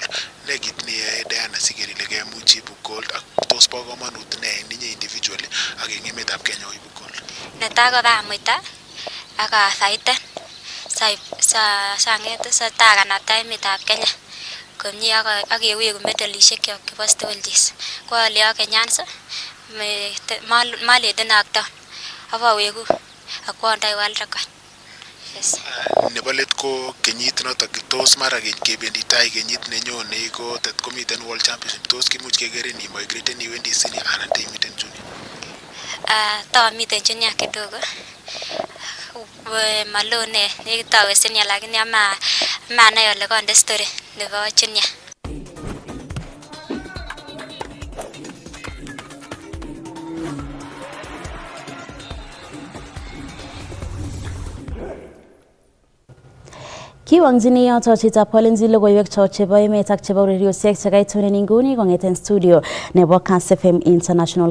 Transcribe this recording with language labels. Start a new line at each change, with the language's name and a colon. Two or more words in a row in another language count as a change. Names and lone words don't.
Kalenjin: Ne kit ne Diana sikeri ile kemuch ibu gold ak tos bo komonut ne ninye individually ak eng emetab Kenya ibu gold. Netai ko bamuita ak afaiten sanget sa takanapta emetab Kenya komie ak kewegu medalishek kyok chebo steeplechase. Ko ale ak Kenyans maleden ak down abawegu akwandai
English: world record. Yes.
Kalenjin: Nebo let ko kenyit notok tos mara kebendi tai kenyit nenyone ko tet komiten
English: world championship
Kalenjin: tos kimuch kekerin imigrate iwendi senior anan imiten junior. Tawa miten junior kidogo malone nekitawe senior lakini ama nayo le konde story nebo junior. Kiwang'chini yoto chitab kolenji logoiwek cho chebo emet ak chebo ureriosiek chekaitunen inguni kong'eten studio nebo Kass FM International.